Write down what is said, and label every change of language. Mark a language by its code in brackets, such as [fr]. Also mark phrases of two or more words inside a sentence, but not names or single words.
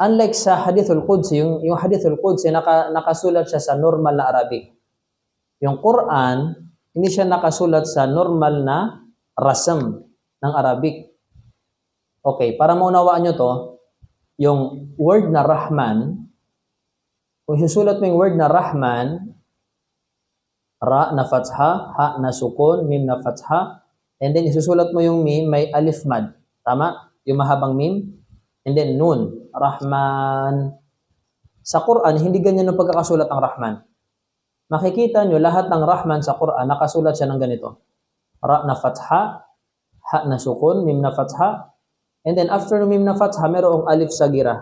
[tl] Unlike sa Hadithul Qudsi, yung Hadithul Qudsi, nakasulat siya sa normal na Arabic. Yung Quran, hindi siya nakasulat sa normal na rasam ng Arabic. Okay, para maunawaan nyo to, yung word na Rahman, kung susulat mo yung word na Rahman, ra na fatha, ha na sukun, mim na fatha, and then isusulat mo yung mim, may alif mad. Tama? Yung mahabang mim. And then nun, Rahman. Sa Quran, hindi ganyan ang pagkakasulat ng Rahman. Makikita nyo, lahat ng Rahman sa Quran, nakasulat siya ng ganito. Ra na fatha, ha na sukun, mim na fatha, and then after ng mim na fatha, mayroong alif sa gira.